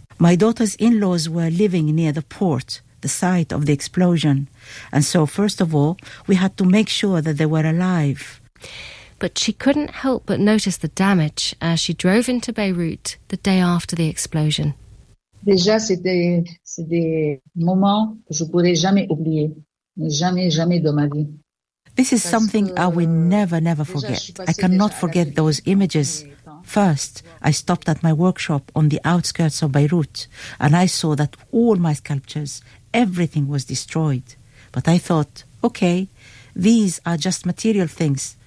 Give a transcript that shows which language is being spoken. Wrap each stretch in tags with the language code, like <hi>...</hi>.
<en>My daughter's in-laws were living near the port, the site of the explosion. And so, first of all, we had to make sure that they were alive. But she couldn't help but notice the damage as she drove into Beirut the day after the explosion.</en> <fr>Déjà, c'est des moments que je pourrais jamais oublier, jamais, jamais dans ma vie.</fr> <en>This is something I will never, never forget. I cannot forget those images. First, I stopped at my workshop on the outskirts of Beirut, and I saw that all my sculptures, everything was destroyed. But I thought, okay, these are just material things.</en>